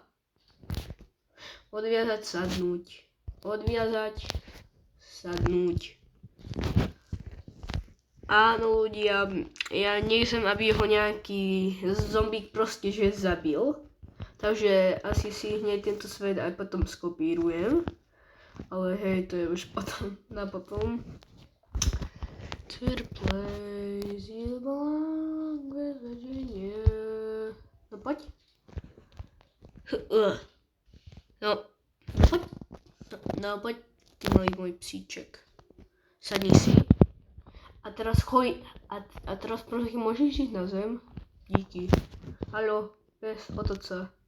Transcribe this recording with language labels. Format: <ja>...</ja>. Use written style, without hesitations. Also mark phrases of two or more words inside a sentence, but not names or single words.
<sk>Odviazať, sadnúť. Áno ľudia, ja nechcem, aby ho nejaký zombík proste že zabil. Takže asi si hneď tento svet aj potom skopírujem. Ale hej, to je už potom, na potom.</sk> <en>To the place you belong with Virginia.</en> <sk>No poď. No poď, ty môj psíček. Sadni si. A teraz a teraz prosím, môžeš ísť na zem? Díky. Haló, pes, otoč sa.</sk>